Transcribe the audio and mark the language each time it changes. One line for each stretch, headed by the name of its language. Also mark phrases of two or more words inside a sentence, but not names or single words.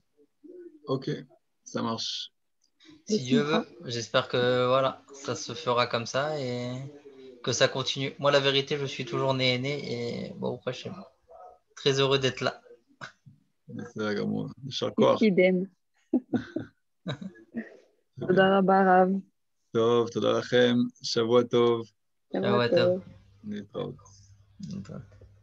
French: Ok, ça marche. Si Dieu veut, j'espère que voilà, ça se fera comme ça et que ça continue. Moi, la vérité, je suis toujours né et bon, après, je suis très heureux d'être là. Idem.
Hebrew: תודה רבה רב. טוב, תודה לכם, שבוע טוב. שבוע טוב. להתראות.